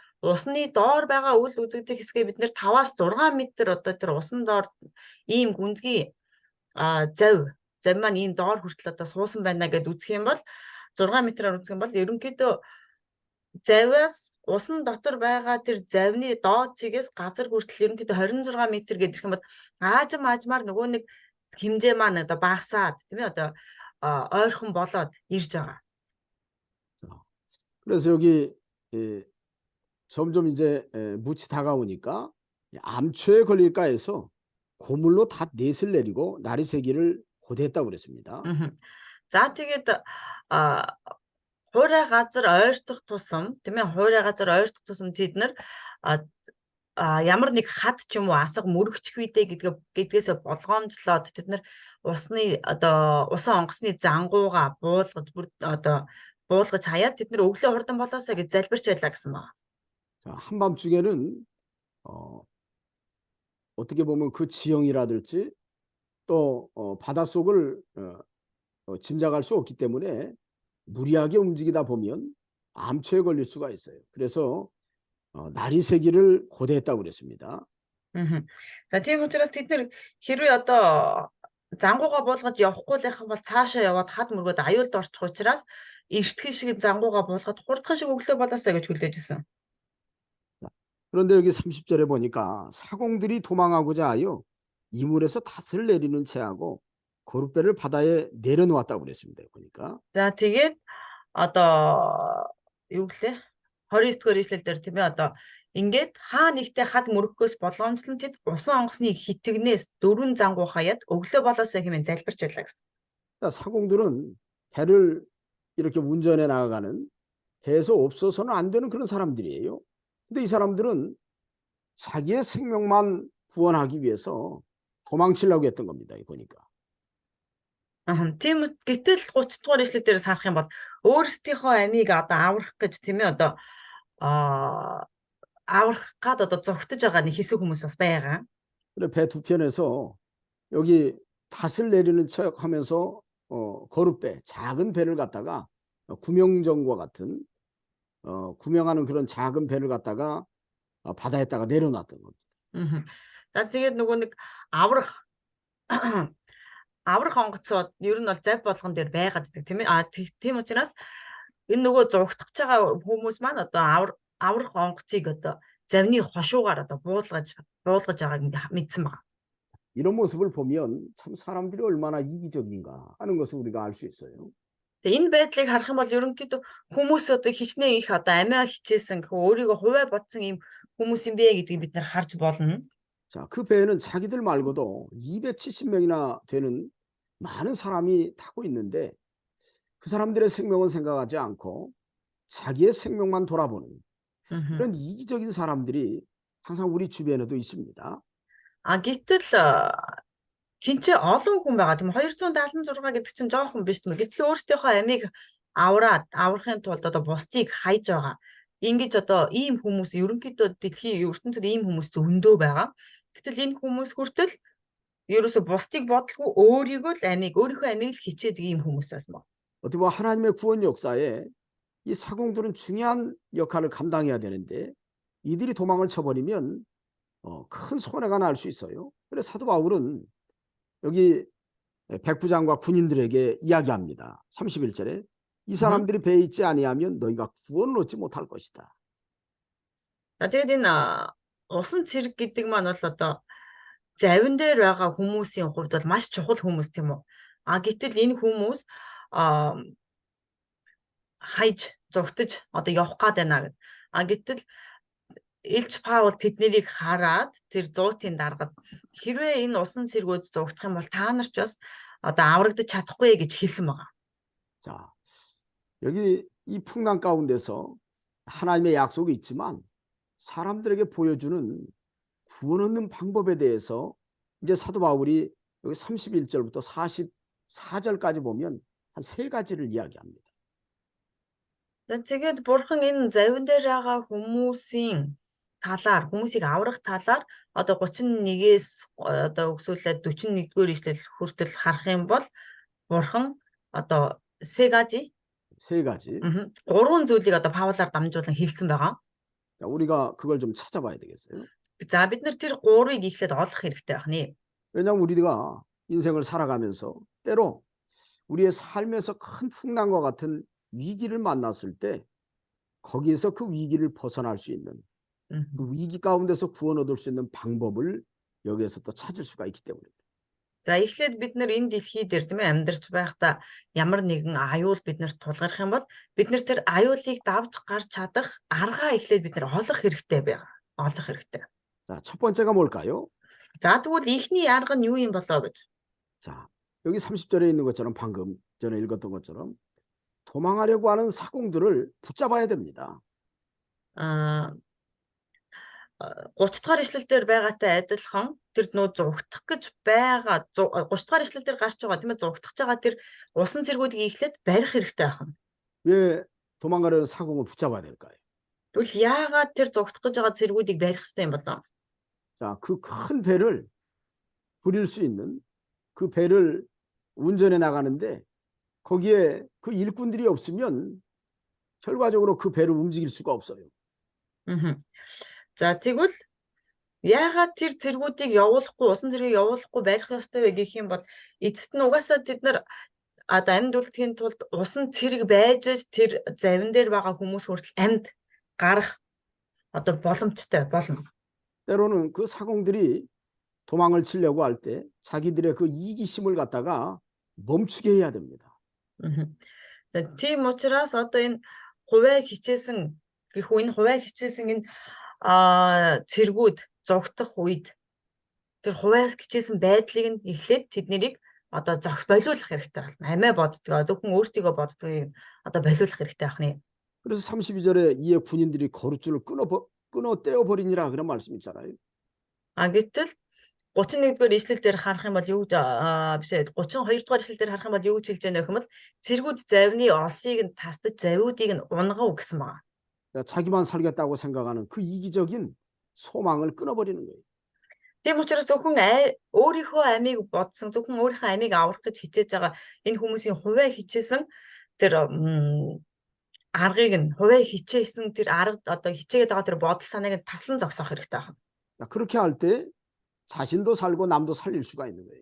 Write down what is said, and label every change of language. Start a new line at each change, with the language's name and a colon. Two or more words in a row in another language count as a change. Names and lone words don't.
Mongolian: Усны доор байгаа үл үзэгдэх хэсгээ бид нэр 5-аас 6 м одоо тэр усан доор ийм гүнзгий завь маань ийм доор хүртэл одоо суусан байна гэд үзэх юм бол 6 м-аар үзэх юм бол ерөнхийдөө завьяас усан дотор байгаа тэр завьны доод цэгээс газар хүртэл ерөнхийдөө 26 м гэдэг ирэх юм бол аажмаар нөгөө нэг хэмжээ маань одоо багасаад тийм ээ одоо ойрхон болоод ирж байгаа.
Korean: 그래서 여기 점점 이제 묻이 다가오니까 암초에 걸릴까 해서 고물로 다 넷을 내리고 날이 새기를 고대했다고 그랬습니다.
Mongolian: За тэгээд хуурай газар ойртох тусам тийм ээ хуурай газар ойртох тусам тэд нар а ямар нэг хад ч юм уу асга мөрөгчих үедээ гэдгээс болгоомжлоод тэд нар усны одоо усан онгоцны зангууга буулгаж буулгаж хаяад тэд нар өглөө хурдан болоосаа гэж залбирч байлаа гэсэн байна.
Korean: 자, 한밤중에는 어떻게 보면 그 지형이라든지 또 바닷속을 짐작할 수 없기 때문에 무리하게 움직이다 보면 암초에 걸릴 수가 있어요. 그래서 날이 새기를 고대했다고 그랬습니다.
Mongolian: За тийм учраас тэд нар хэрвээ одоо зангууга буулгаж явахгүй л байх юм бол цаашаа яваад хад мөргөд аюулд орчих учраас эртхэн шиг зангууга буулгаад хурдхан шиг өглөө болоосаа гэж хүлээж өгсөн.
Korean: 그런데 여기 30절에 보니까 사공들이 도망하고자 하여 이물에서 닷을 내리는 채하고 거룻배를 바다에 내려놓았다고 그랬습니다. 보니까.
Mongolian: За тэгээд одоо юу гэлээ 29 дугаар ишлэл дээр тийм ээ одоо ингээд хаа нэгтээ хад мөрөхөөс болгоомжлон тэд усан онгоцны хитгнээс дөрвөн зангуу хаяад өглөө болоосаа хэмээн залбирч байлаа гэсэн.
Korean: 사공들은 배를 이렇게 운전해 나가는 배에서 없어서는 안 되는 그런 사람들이에요. 근데 이 사람들은 자기의 생명만 구원하기 위해서 도망치려고 했던 겁니다. 보니까.
Mongolian: Тийм гэтэл 30 дугаар ишлэл дээр харах юм бол өөрсдийнхөө амийг одоо аврах гэж тийм ээ одоо аврах гад одоо зогтож байгаа нэг хэсэг хүмүүс бас байгаа.
Korean: 그래 배 두 편에서 여기 닷을 내리는 척하면서 거룻배 작은 배를 갖다가 구명정과 같은 구명하는 그런 작은 배를 갖다가 바다에다가 내려놨던 겁니다.
Mongolian: За тэгээд нөгөө нэг аврах аврах онгоцоод ер нь бол зав болгон дээр байгаад идэг тийм ээ. Тийм учраас энэ нөгөө зугтах байгаа хүмүүс маань одоо аврах онгоцыг одоо завны хошуугаар одоо буулгаж байгааг мэдсэн байна.
Korean: 이런 모습을 보면 참 사람들이 얼마나 이기적인가 하는 것을 우리가 알 수 있어요.
Mongolian: Энэ байдлыг харах юм бол ерөнхийдөө хүмүүс одоо хичнээн их одоо амиа хичээсэн гэх өөрийгөө хуваа бодсон юм хүмүүс юм бэ гэдгийг бид нар харж болно.
Korean: 자, 그 배에는 자기들 말고도 270명이나 되는 많은 사람이 타고 있는데 그 사람들의 생명은 생각하지 않고 자기의 생명만 돌아보는 이런 이기적인 사람들이 항상 우리 주변에도 있습니다.
Mongolian: Гэтэл тэнцээ олон хүн байгаа. Тийм 276 гэдэг чинь жоохон биш тийм. Гэтэл өөрсдийнхөө амийг аврахын тулд одоо бусдыг хайж байгаа. Ингэж одоо ийм хүмүүс ерөнхийдөө дэлхийн ертөнцид ийм хүмүүс зөндөө байгаа. Гэтэл энэ хүмүүс хүртэл ерөөсө бусдыг бодлого өөрийнхөө амийг л хичээдэг ийм хүмүүс байсан ба.
Korean: 어떻게 보면 하나님의 구원 역사에 이 사공들은 중요한 역할을 감당해야 되는데 이들이 도망을 쳐버리면 큰 손해가 날 수 있어요. 그래서 사도 바울은 여기 백부장과 군인들에게 이야기합니다. 31절에 이 사람들이 배에 있지 아니하면 너희가 구원을 얻지 못할 것이다.
Mongolian: За тэгээд энэ усан цэрэг гэдэг маань бол одоо завин дээр байгаа хүмүүсийн хувьд бол маш чухал хүмүүс тийм үү. Гэтэл энэ хүмүүс хайж зугтаж одоо явах гээд байна гэд. Гэтэл Илч Паул тэднийг хараад тэр 100-ын даргад хэрвээ энэ усан цэргүүд зугтах юм бол та нар ч бас одоо аврагдаж чадахгүй гэж хэлсэн байгаа.
Korean: 자, 여기 이 풍랑 가운데서 하나님의 약속이 있지만 사람들에게 보여주는 구원 얻는 방법에 대해서 이제 사도 바울이 여기 31절부터 44절까지 보면 한 세 가지를 이야기합니다.
Mongolian: Тэгээд бурхан энэ завин дээр байгаа хүмүүсийг аврах талаар одоо 31-ээс одоо өгсүүлээд 41-р ишлэл хүртэл харах юм бол бурхан одоо
Korean: 세 가지
Mongolian: гурван зүйлийг одоо Паулаар дамжуулан хэлсэн байгаа.
Korean: 우리가 그걸 좀 찾아봐야 되겠어요.
Mongolian: За бид нар тэр гурвыг ихлэд олох хэрэгтэй байна.
Korean: 왜냐하면 우리가 인생을 살아가면서 때로 우리의 삶에서 큰 풍랑과 같은 위기를 만났을 때 거기에서 그 위기를 벗어날 수 있는 그 위기 가운데서 구원 얻을 수 있는 방법을 여기에서 또 찾을 수가 있기 때문에.
Mongolian: За эхлээд бид нар энэ дэлхий дээр тийм ээ амьдарч байхдаа ямар нэгэн аюул биднэрт тулгарх юм бол бид нар тэр аюулыг давж гарч чадах аргаа эхлээд бид нар олох хэрэгтэй байна. Олох хэрэгтэй.
Korean: 자, 첫 번째가 뭘까요?
Mongolian: За тэгвэл ихний арга нь юу юм болоо гэж.
Korean: 자, 여기 30절에 있는 것처럼 방금 전에 읽었던 것처럼 도망하려고 하는 사공들을 붙잡아야 됩니다.
Mongolian: Аа 30 дахь ишлэлээр байгаатай адилхан тэр нөө зугтах гэж байгаа 30 дахь ишлэлээр гарч байгаа тийм ээ зугтах байгаа тэр усан цэргүүдийг эхлээд барих хэрэгтэй байна.
Korean: 왜 도망가려는 사공을 붙잡아야 될까요?
Mongolian: Тэгвэл яагаад тэр зугтах гэж байгаа цэргүүдийг барих хэрэгтэй юм болоо?
Korean: 자, 그 큰 배를 부릴 수 있는 그 배를 운전해 나가는데 거기에 그 일꾼들이 없으면 결과적으로 그 배를 움직일 수가 없어요.
Mongolian: За тэгвэл яагаад тэр цэргүүдийг явуулахгүй, усан цэргийг явуулахгүй барих ёстой вэ гэх юм бол эцэст нь угаасаа тэд нар одоо амьд үлдэхийн тулд усан цэрэг байж тэр завин дээр байгаа хүмүүс хүртэл амьд гарах одоо боломжтой болно.
Korean: 때로는 그 사공들이 도망을 치려고 할 때 자기들의 그 이기심을 갖다가 멈추게 해야 됩니다.
Mongolian: Тийм учраас одоо энэ хувиа хичээсэн гэх үн хувиа хичээсэн энэ цэргүүд зогтох үед тэр хувиа хичээсэн байдлыг нь эхлээд тэднийг одоо болиулах хэрэгтэй болно. Амиа боддгоо зөвхөн өөртөө боддгоыг одоо болиулах хэрэгтэй байна.
Korean: 그래서 32절에 이에 군인들이 거룻줄을 끊어 떼어 버리니라 그런 말씀 있잖아요.
Mongolian: Гэтэл 31-р ишлэл дээр харах юм бол юу биш ээ 32-р ишлэл дээр харах юм бол юу гэж хэлж байгаа нөхөмөл цэргүүд завны олсыг нь тасдаж завиудыг нь унгав гэсэн байна.
Korean: 자기만 살겠다고 생각하는 그 이기적인 소망을 끊어버리는 거예요.
Mongolian: Тийм учраас зөвхөн өөрийнхөө амийг бодсон зөвхөн өөрийнхөө амийг аврах гэж хичээж байгаа энэ хүмүүсийн хувиа хичээсэн тэр аргыг нь хувиа хичээсэн тэр арга одоо хичээгээд байгаа тэр бодол санааг нь таслан зогсоох хэрэгтэй байна.
Korean: 그렇게 할 때 자신도 살고 남도 살릴 수가 있는 거예요.